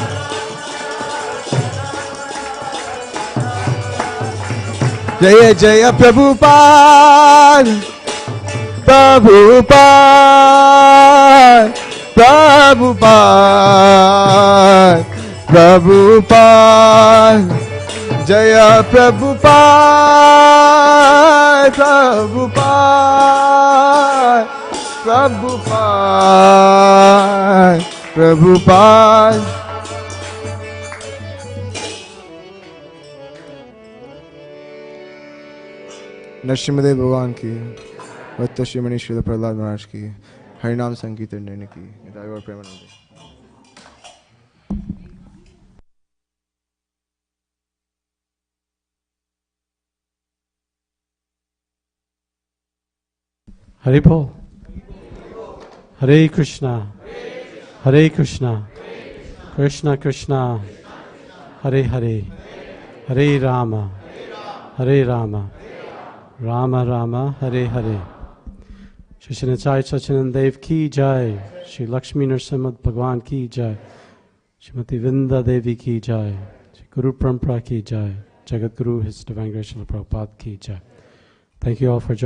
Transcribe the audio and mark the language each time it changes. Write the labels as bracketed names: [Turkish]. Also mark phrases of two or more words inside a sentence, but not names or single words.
[Sanskrit] जय जय प्रभुपाद, प्रभुपाद, प्रभुपाद, प्रभुपाद, जय प्रभुपाद, प्रभुपाद, प्रभुपाद, प्रभुपाद. [Hindi] नरसिम्हदेव भगवान की वत्त श्रीमणि श्री प्रहलाद महाराज की हरिनाम संकीर्तन करने की और प्रेमानंद। हरि बोल. [Sanskrit] हरे कृष्ण। हरे कृष्ण. कृष्ण कृष्ण। हरे हरे. हरे राम। हरे राम. राम राम। हरे हरे. [Hindi] श्री जयशचीनंदन देव की जय. श्री लक्ष्मी नरसिंह भगवान की जय। श्रीमती वृंदा देवी की जय. श्री गुरु परंपरा की जय. जगत गुरु [English] His Divine Grace [Hindi] श्रील प्रभुपाद की जय. [English] Thank you all for joining.